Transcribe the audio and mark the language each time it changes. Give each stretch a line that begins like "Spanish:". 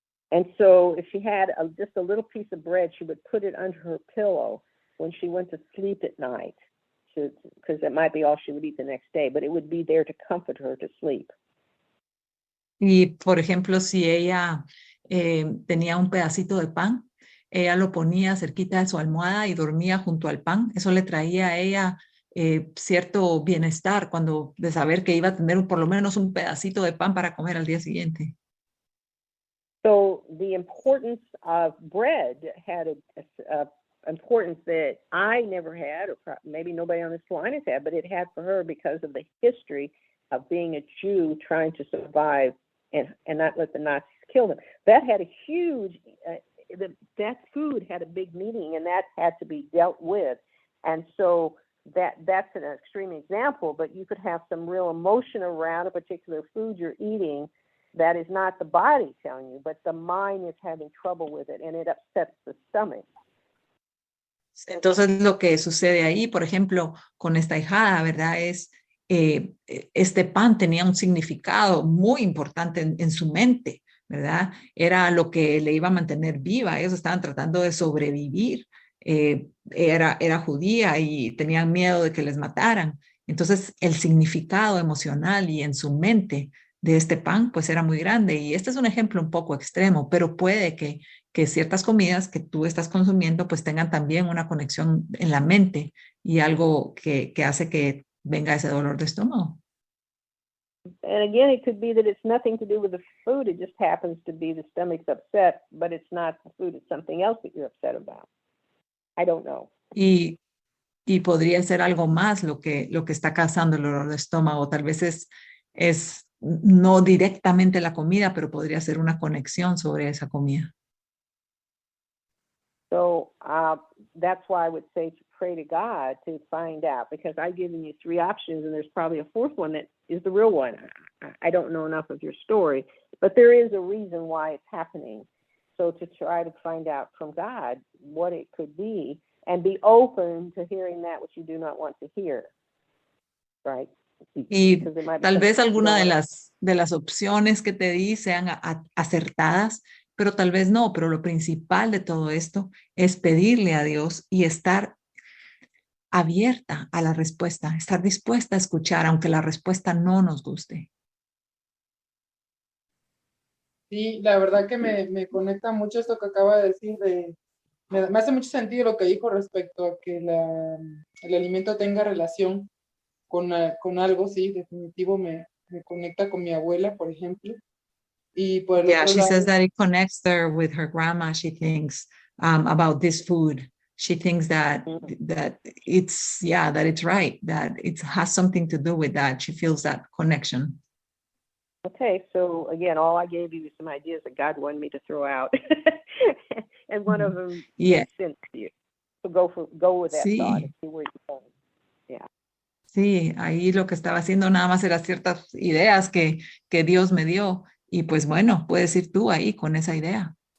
English: And so if she had just a little piece of bread, she would put it under her pillow when she went to sleep at night, because it might be all she would eat the next day, but it would be there to comfort her to sleep.
Spanish: Y, por ejemplo, si ella tenía un pedacito de pan, ella lo ponía cerquita de su almohada y dormía junto al pan. Eso le traía a ella cierto bienestar de saber que iba a tener por lo menos un pedacito de pan para comer al día siguiente.
English: So the importance of bread had a importance that I never had, or maybe nobody on this line has had, but it had for her because of the history of being a Jew trying to survive and not let the Nazis kill them. That had a huge, that food had a big meaning, and that had to be dealt with. And so that's an extreme example, but you could have some real emotion around a particular food you're eating that is not the body telling you, but the mind is having trouble with it, and it upsets the stomach.
Spanish: Entonces lo que sucede ahí, por ejemplo, con esta hijada, ¿verdad? Es este pan tenía un significado muy importante en su mente, ¿verdad? Era lo que le iba a mantener viva. Ellos estaban tratando de sobrevivir. Era judía y tenían miedo de que les mataran. Entonces el significado emocional y en su mente de este pan pues era muy grande, y este es un ejemplo un poco extremo, pero puede que ciertas comidas que tú estás consumiendo pues tengan también una conexión en la mente y algo que hace que venga ese dolor de estómago.
English: And again, it could be that it's nothing to do with the food, it just happens to be the stomach's upset, but it's not the food, it's something else that you're upset about. I don't know.
Spanish: Y podría ser algo más lo que está causando el dolor de estómago. Tal vez es no directamente la comida, pero podría ser una conexión sobre esa comida.
English: So that's why I would say to pray to God to find out, because I've given you 3 options, and there's probably a 4th one that is the real one. I don't know enough of your story, but there is a reason why it's happening. So to try to find out from God what it could be, and be open to hearing that which you do not want to hear, right?
Spanish: Y tal vez alguna de las opciones que te di sean acertadas, pero tal vez no. Pero lo principal de todo esto es pedirle a Dios y estar abierta a la respuesta, estar dispuesta a escuchar, aunque la respuesta no nos guste. Sí, la verdad que me conecta mucho esto que acaba de decir. Me hace mucho sentido lo que dijo respecto a que el alimento tenga relación con algo. Sí, definitivo me conecta con mi abuela, por ejemplo. Y por el otro
English: she
Spanish: lado,
English: says that it connects her with her grandma. She thinks about this food. She thinks that it's right, that it has something to do with that. She feels that connection. Okay, so again, all I gave you was some ideas that God wanted me to throw out, and one of them makes sense to you. So go with that thought and see where you go. Yeah.
Spanish: Sí, ahí lo que estaba haciendo nada más eran ciertas ideas que Dios me dio, y pues bueno, puedes ir tú ahí con esa idea.